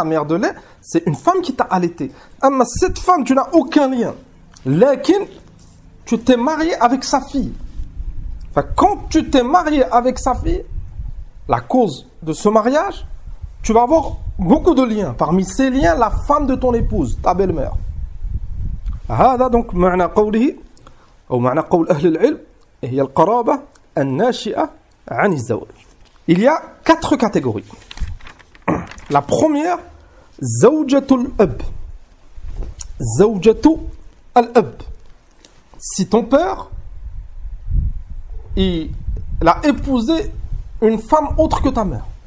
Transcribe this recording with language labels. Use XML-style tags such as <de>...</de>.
<fr>Ta mère de lait, c'est une femme qui t'a allaité. Mais cette femme, tu n'as aucun lien. Lakin, tu t'es marié avec sa fille. Enfin, quand tu t'es marié avec sa fille, la cause de ce mariage, tu vas avoir beaucoup de liens. Parmi ces liens, la femme de ton épouse, ta belle-mère.</fr> <ar>هذا</ar> <fr>donc</fr> <ar>معنى قوله أو معنى قول أهل العلم هي القرابة الناشئة عن الزواج.</ar> <fr>Il y a 4 catégories. La première, زوجة الأب.</fr> <ar>زوجة الأب.</ar> <fr>Si ton père, il a épousé une femme autre que ta mère.</fr>